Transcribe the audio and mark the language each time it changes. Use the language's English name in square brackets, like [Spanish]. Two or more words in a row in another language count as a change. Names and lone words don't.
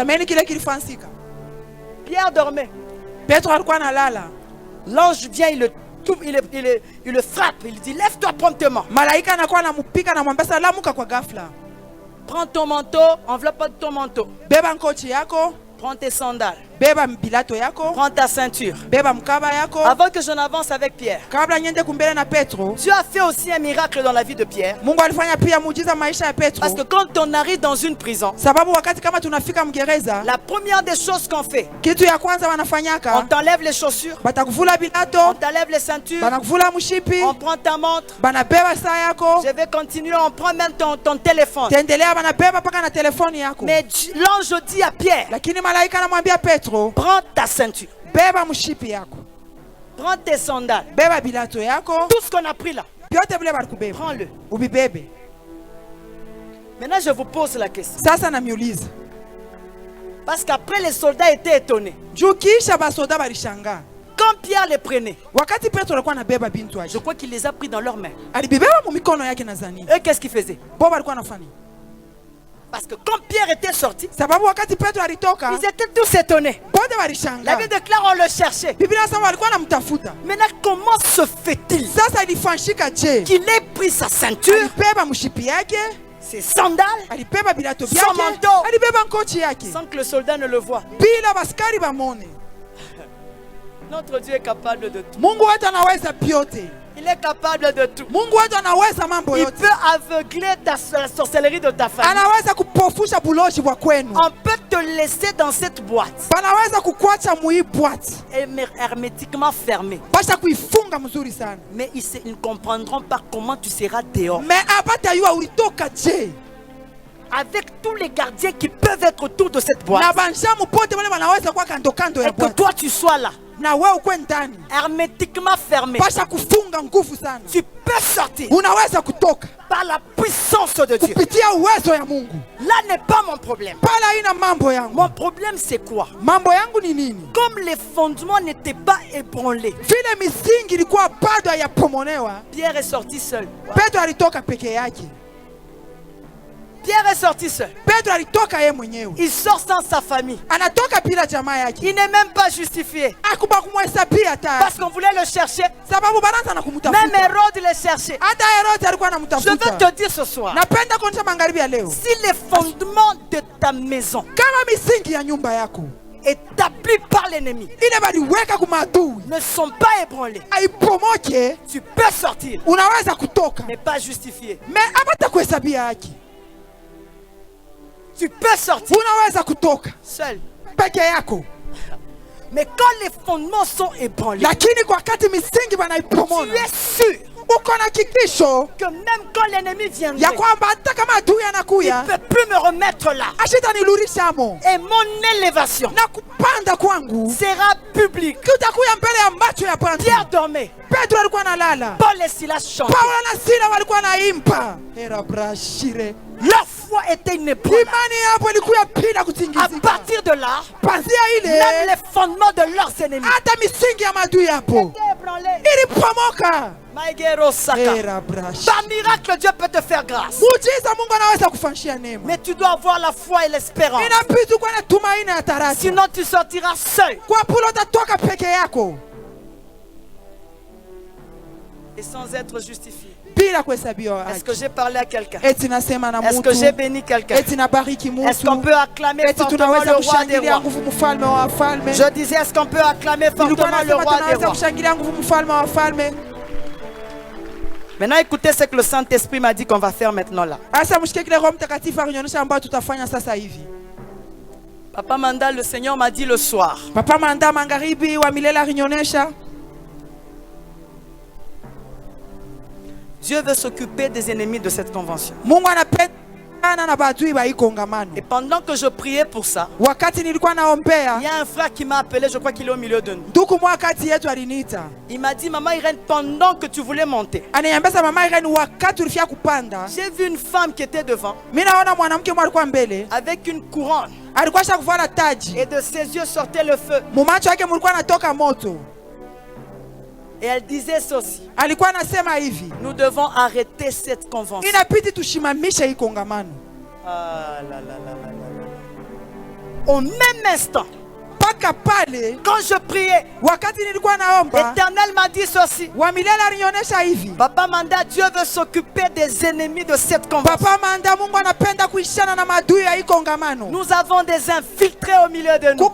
[French] Pierre dormait. L'ange vient, il le frappe. Il dit, lève-toi promptement. Prends ton manteau, enveloppe ton manteau. Prends tes sandales. [Swahili] beba bilato yako. [French] Prends ta ceinture. [Swahili] Beba mkaba yako. [French] Avant que je n'avance avec Pierre, [Swahili] Kabla niende kumbele na Petro, [French] Dieu a fait aussi un miracle dans la vie de Pierre. [Swahili] Mungu alifanya pia muujiza maisha ya Petro. [French] Parce que quand on arrive dans une prison, [Swahili] Sababu wakati kama tunafika mgereza, [French] la première des choses qu'on fait, [Swahili] kitu ya kwanza [French] on [Swahili] wanafanyaka, [French] t'enlève les chaussures, [Swahili] batakuvula [French] on [Swahili] bilato, [French] t'enlève les ceintures, [Swahili] banakuvula mshipi, [French] on prend ta montre. [Swahili] banabeba saa yako. [French] Je vais continuer, on prend même ton téléphone. [Swahili] Tendelea banabeba paka na telefoni yako. [French] Mais l'ange dit à Pierre, [Swahili] Lakini malaika anamwambia Petro, [French] prends ta ceinture, [Swahili] beba mshipi yako. [French] prends tes sandales. [Swahili] Beba bilato yako. [French] Tout ce qu'on a pris là, [Swahili] Vyote vile balikubeba. [French] prends-le. [Swahili] Ubibebe. [French] Maintenant, je vous pose la question. [Swahili] Sasa namiuliza. [French] Parce qu'après, les soldats étaient étonnés. [Swahili] Juu kisha basoda balishanga. [French] Quand Pierre les prenait, [Swahili] Wakati Petro alikuwa anabeba bintu [French] je [Swahili] yake, [French] crois qu'il les a pris dans leurs mains. [Swahili] alibebeba mu mikono yake nadhani. [French] Eux, qu'est-ce qu'ils faisaient? [Swahili] Boba alikuwa anafanya. [French] Parce que quand Pierre était sorti, [Swahili] Sababu wakati Petro alitoka, [French] ils étaient tous étonnés. [Swahili] bote [French] La [Swahili] balishanga. [French] Bible déclare on le cherchait. [Swahili] Biblia inasema walikuwa wanamtafuta. [French] Maintenant, comment se fait-il [Swahili] Sasa ilifanyika je? [French] qu'il ait pris sa ceinture, [Swahili] Alibeba mshipi yake, [French] ses sandales, [Swahili] alibeba bilato [French] Son [Swahili] vyake, [French] manteau. [Swahili] alibeba nkochi yake. [French] sans que le soldat ne le voie? [Swahili] Bila baskari bamone. [French] Notre Dieu est capable de tout. [Swahili] Mungu wetu anaweza vyote. [French] Il est capable de tout. [Swahili] Mungu wetu anaweza mambo [French] Il [Swahili] yote. [French] peut aveugler la sorcellerie de ta famille. [Swahili] Anaweza kupofusha buloshi bwa kwenu. [French] On peut te laisser dans cette boîte [Swahili] Banaweza kukwacha mui boîte. [French] hermétiquement fermée. [Swahili] Basha kuifunga mzuri sana. [French] Mais ils ne comprendront pas comment tu seras dehors. [Swahili] Mais abatayua ulitoka je? [French] Avec tous les gardiens qui peuvent être autour de cette boîte. [Swahili] Na banjamu pote wale wanaweza kwa kando kando ya [French] Et que [Swahili] boîte. [French] toi tu sois là, [Swahili] Na wewe ukwe ndani. [French] hermétiquement fermé. [Swahili] Basha kufunga nguvu sana. [French] Tu peux sortir [Swahili] Unaweza kutoka [French] par la puissance de Dieu. [Swahili] kupitia uwezo ya Mungu. [French] Là n'est pas mon problème. [Swahili] Pala ina mambo yangu. [French] Mon problème c'est quoi? [Swahili] Mambo yangu ni nini? [French] Comme les fondements n'étaient pas ébranlés, [Swahili] Vile misingi ilikuwa bado hayapomolewa, [French] Pierre est sorti seul. [Swahili] Petro alitoka peke yake. [French] Pierre est sorti seul. [Swahili] Petro alitoka yeye mwenyewe. [French] Il sort sans sa famille. [Swahili] Anatoka bila jamaa yake. [French] Il n'est même pas justifié. [Swahili] Akuba kumhesabia hata. [French] Parce qu'on voulait le chercher. [Swahili] Sababu banaanza na [French] Même [Swahili] kumtafuta. [French] Hérode le cherchait. [Swahili] Hata Herode alikuwa [French] Je veux [Swahili] anamtafuta. [French] te dire ce soir, [Swahili] Napenda kuonyesha magharibi ya leo. [French] si les fondements de ta maison [Swahili] Kama misingi ya nyumba yako [French] établis par l'ennemi [Swahili] ile baliweka kumaadui [French] ne sont pas ébranlés, [Swahili] aipomoke, [French] tu peux sortir, [Swahili] unaweza kutoka. [French] mais pas justifié. [Swahili] Me abata kuhesabia haki. [French] Tu peux sortir [Swahili] Unaweza kutoka [French] seul. [Swahili] peke yako. [French] Mais quand les fondements sont ébranlés, [Swahili] Lakini kwa wakati misingi [French] tu [Swahili] banaipomola, [French] es sûr [Swahili] uko na kikisho [French] que même quand l'ennemi viendrait, [Swahili] ya kwamba hata kama adui [French] il [Swahili] anakuya [French] ne peut plus me remettre là. [Swahili] ashitanirudishamo [French] Et mon élévation [Swahili] na kupanda kwangu [French] sera publique. [Swahili] kutakuya mbele ya macho ya bantu. [French] Pierre dormait. [Swahili] Petro alikuwa analala, [French] Paul et Silas chantaient. [Swahili] Paulo na Sila walikuwa naimba. Era brashire, [French] Leur foi était inébranlable. [Swahili] imani yapo ilikuwa bila [French] À [Swahili] kutingizika. [French] partir de là, [Swahili] Panzia [French] même [Swahili] ile [French] les fondements de leurs ennemis [Swahili] hata misingi ya maadui yapo [French] étaient ébranlés. [Swahili] ilipomoka. Maigero Saka. Era brashire, [French] Par miracle, Dieu peut te faire grâce. [Swahili] muujiza Mungu anaweza kufanyia neema. [French] Mais tu dois avoir la foi et l'espérance. [Swahili] Inabidi kuwa na tumaini na taraji. [French] Sinon, tu sortiras seul. [Swahili] Kwa pula utatoka peke yako [French] Et sans être justifié. [Swahili] bila kuhesabiwa [French] Est-ce [Swahili] haki. [French] que j'ai parlé à quelqu'un? [Swahili] Eti nasema na [French] Est-ce que j'ai [Swahili] mutu, [French] béni quelqu'un? [Swahili] eti nabariki [French] Est-ce qu'on [Swahili] mutu, [French] peut acclamer [Swahili] eti [French] fortement [Swahili] tunaweza [French] le roi des [Swahili] kushangilia [French] rois? [Swahili] nguvu mfalme wa wafalme. [French] Je disais, est-ce qu'on peut acclamer [Swahili] Nilikuwa [French] fortement le [Swahili] nasema [French] roi des [Swahili] tunaweza [French] rois? [Swahili] kushangilia nguvu mfalme wa wafalme. [French] Maintenant, écoutez ce que le Saint-Esprit m'a dit qu'on va faire maintenant là. [Swahili] Asa mshike kile Roho Mtakatifu alionyesha ambayo tutafanya sasa hivi. [French] Papa Manda, le Seigneur m'a dit le soir. [Swahili] Papa Manda magharibi wa milele alionyesha [French] Dieu veut s'occuper des ennemis de cette convention. [Swahili] Mungu anapenda na badui ba hii kongamano. [French] Et pendant que je priais pour ça, [Swahili] Wakati nilikuwa naombea, [French] il y a un frère qui m'a appelé, je crois qu'il est au milieu de nous. [Swahili] ndugu mwa kati yetu aliniita. [French] Il m'a dit, Maman Irène, pendant que tu voulais monter, [Swahili] Ananiambia mama Irene, wakati ulifia kupanda, [French] j'ai vu une femme qui était devant [Swahili] mimi naona mwanamke mmoja alikuwa mbele, [French] avec une couronne [Swahili] alikuwa shakuvala taji. [French] et de ses yeux sortait le feu. [Swahili] Mumacho yake mulikuwa natoka moto. [French] Et elle disait ceci: [Swahili] Alikuwa anasema hivi, [French] nous devons arrêter cette convention. [Swahili] inabidi tushimamishe hii kongamano. [French] Ah, là, là, là, là, là, là. Au même instant, Quand je priais, l'Éternel m'a dit ceci. Papa Manda, Dieu veut s'occuper des ennemis de cette convention. Nous avons des infiltrés au milieu de nous.